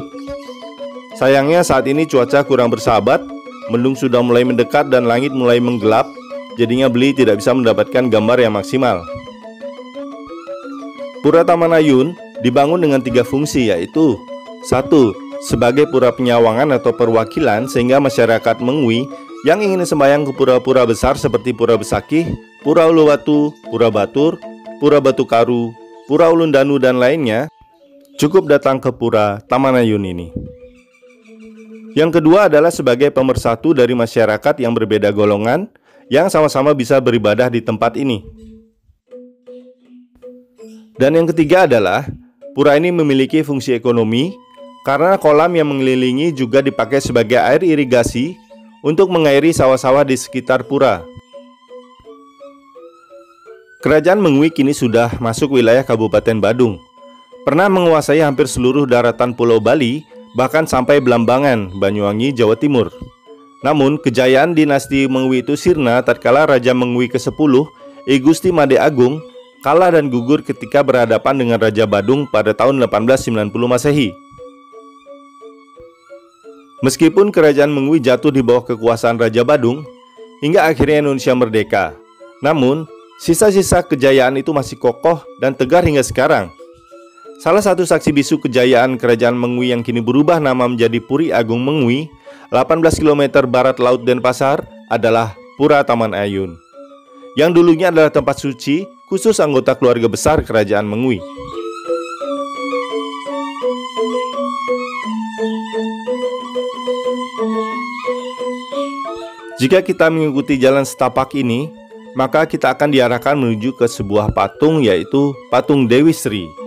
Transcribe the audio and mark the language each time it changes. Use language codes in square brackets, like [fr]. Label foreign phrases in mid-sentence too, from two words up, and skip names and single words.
[id] Sayangnya saat ini cuaca kurang bersahabat, mendung sudah mulai mendekat dan langit mulai menggelap, jadinya Beli tidak bisa mendapatkan gambar yang maksimal. Pura Taman Ayun dibangun dengan 3 fungsi, yaitu 1. Sebagai pura penyawangan atau perwakilan sehingga masyarakat Mengwi yang ingin sembahyang ke pura-pura besar seperti Pura Besakih, Pura Uluwatu, Pura Batur, Pura Batu Karu, Pura Ulun Danu dan lainnya cukup datang ke Pura Taman Ayun ini. Yang kedua adalah sebagai pemersatu dari masyarakat yang berbeda golongan yang sama-sama bisa beribadah di tempat ini. Dan yang ketiga adalah pura ini memiliki fungsi ekonomi karena kolam yang mengelilingi juga dipakai sebagai air irigasi untuk mengairi sawah-sawah di sekitar pura. Kerajaan Mengwi kini sudah masuk wilayah Kabupaten Badung. Pernah menguasai hampir seluruh daratan Pulau Bali, bahkan sampai Blambangan, Banyuwangi, Jawa Timur. Namun, kejayaan dinasti Mengwi itu sirna tatkala Raja Mengwi ke-10, I Gusti Made Agung, kalah dan gugur ketika berhadapan dengan Raja Badung pada tahun 1890 Masehi. Meskipun kerajaan Mengwi jatuh di bawah kekuasaan Raja Badung, hingga akhirnya Indonesia merdeka, namun sisa-sisa kejayaan itu masih kokoh dan tegar hingga sekarang. Salah satu saksi bisu kejayaan kerajaan Mengwi yang kini berubah nama menjadi Puri Agung Mengwi, 18 km barat Laut Denpasar, adalah Pura Taman Ayun, yang dulunya adalah tempat suci khusus anggota keluarga besar kerajaan Mengwi. Jika kita mengikuti jalan setapak ini, maka kita akan diarahkan menuju ke sebuah patung, yaitu patung Dewi Sri.